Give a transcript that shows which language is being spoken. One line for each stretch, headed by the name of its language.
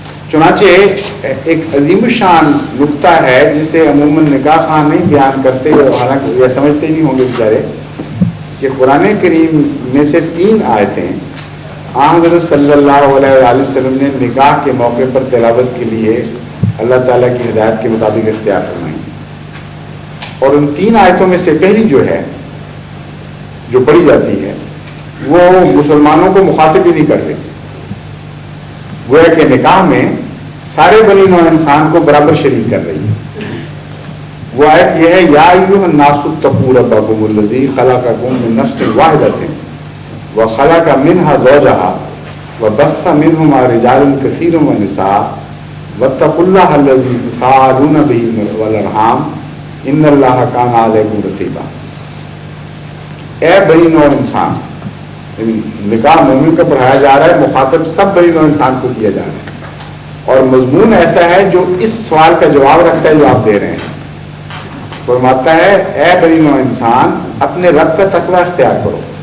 Urdu: چنانچہ ایک عظیم الشان نقطہ ہے جسے عموماً نکاح خواہ نہیں بیان کرتے، حالانکہ یہ سمجھتے نہیں ہوں گے بیچارے، کہ قرآن کریم میں سے 3 آیتیں حضرت صلی اللہ علیہ وسلم نے نکاح کے موقع پر تلاوت کے لیے اللہ تعالیٰ کی ہدایت کے مطابق اختیار فرمائی. اور ان 3 آیتوں میں سے پہلی جو ہے جو پڑھی جاتی ہے وہ مسلمانوں کو مخاطب ہی نہیں کر رہی. وہ ہے کہ نکاح میں سارے بنی نوع انسان کو برابر شریک کر رہی ہے. وہ آیت یہ ہے
Arabic: یا ایھا الناس اتقوا ربکم الذی خلقکم من نفس واحدۃ وخلق منها زوجها وبث منهما رجالا كثيرا ونساء واتقوا الله الذي تساءلون به والارحام ان الله كان عليكم رقيبا.
Urdu: اے بنی نوع انسان، نکاح مومن کا پڑھایا جا رہا ہے، مخاطب سب بنی نوع انسان کو کیا جا رہا ہے، اور مضمون ایسا ہے جو اس سوال کا جواب رکھتا ہے جو آپ دے رہے ہیں. فرماتا ہے اے بنی نوع انسان اپنے رب کا تقوی اختیار کرو.